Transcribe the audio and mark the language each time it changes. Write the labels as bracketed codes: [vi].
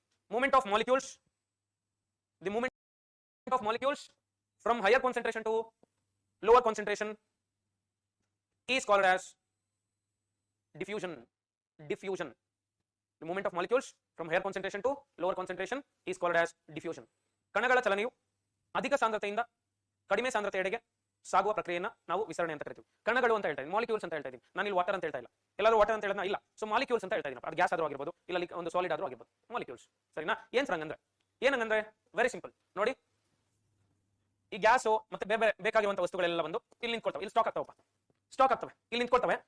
[en] Movement of molecules, the movement of molecules from higher concentration to lower concentration is called as diffusion. The movement of molecules from higher concentration to lower concentration is called as diffusion. [kn] ಕಣಗಳ ಚಲನೆಯು ಅಧಿಕ ಸಾಂದ್ರತೆಯಿಂದ ಕಡಿಮೆ ಸಾಂದ್ರತೆಯೆಡೆಗೆ ಸಾಗುವ ಪ್ರಕ್ರಿಯೆಯನ್ನು ನಾವು ವಿಸರಣೆ ಅಂತ ಕರಿತೀವಿ. ಕಣಗಳು ಅಂತ ಹೇಳ್ತಾ ಇದ್ದೀನಿ, ಮಾಲಿಕ್ಯೂಲ್ಸ್ ಅಂತ ಹೇಳ್ತಾ ಇದ್ದೀನಿ. ನಾನು ಇಲ್ಲಿ ವಾಟರ್ ಅಂತ ಹೇಳ್ತಾ ಇಲ್ಲ. ಎಲ್ಲರೂ ವಾಟರ್ ಅಂತ ಹೇಳಿದ್ನ ಇಲ್ಲ. ಸೊ ಮಾಲಿಕ್ಯೂಲ್ಸ್ ಅಂತ ಹೇಳ್ತಾ ಇದ್ದೀನಿ. ಅದು ಗ್ಯಾಸ್ ಆದ್ರೂ ಆಗಿರ್ಬೋದು ಇಲ್ಲ ಒಂದು ಸಾಲಿಡ್ ಆದ್ರೂ ಆಗಿರ್ಬೋದು, ಮಾಲಿಕ್ಯೂಲ್ಸ್. ಸರಿನಾ? ಏನ್ ಸರ್ ಹಂಗಂದ್ರೆ? ಏನಂದ್ರೆ ವೆರಿ ಸಿಂಪಲ್ ನೋಡಿ, ಈ ಗ್ಯಾಸು ಮತ್ತೆ ಬೇರೆ ಬೇಕಾಗಿರುವಂತ ವಸ್ತುಗಳೆಲ್ಲ ಬಂದು ಇಲ್ಲಿ ನಿಂತ್ಕೊಳ್ತವೆ, ಇಲ್ಲಿ ಸ್ಟಾಕ್ ಆಗ್ತವೆ, ಇಲ್ಲಿ ನಿಂತ್ಕೊಳ್ತವೆ.